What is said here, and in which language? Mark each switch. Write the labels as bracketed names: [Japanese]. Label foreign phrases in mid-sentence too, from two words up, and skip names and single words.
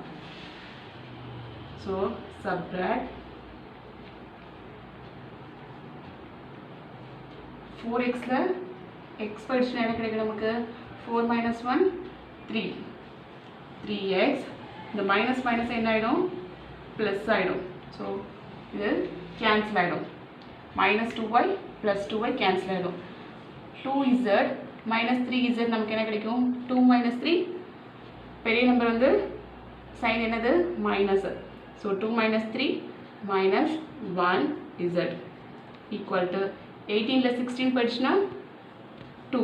[English] so subtract [Tamil] 4xல x படிச்சுனா என்ன கிடைக்கும் நமக்கு? [English] 4 minus 1 3 3x. [Tamil] இந்த [English] minus minus [Tamil] என்ன ஆகிடும்? ப்ளஸ் ஆகிடும். ஸோ இது கேன்சல் ஆகிடும். [English] minus 2y plus 2y [Tamil] கேன்சல் ஆகிடும். 2z minus 3z நமக்கு என்ன கிடைக்கும்? 2 minus 3 பெரிய நம்பர் வந்து சைன் என்னது? மைனஸ். ஸோ 2 minus 3 minus 1z [English] equal to [Tamil] 18ல 16 படிச்சுனா 2.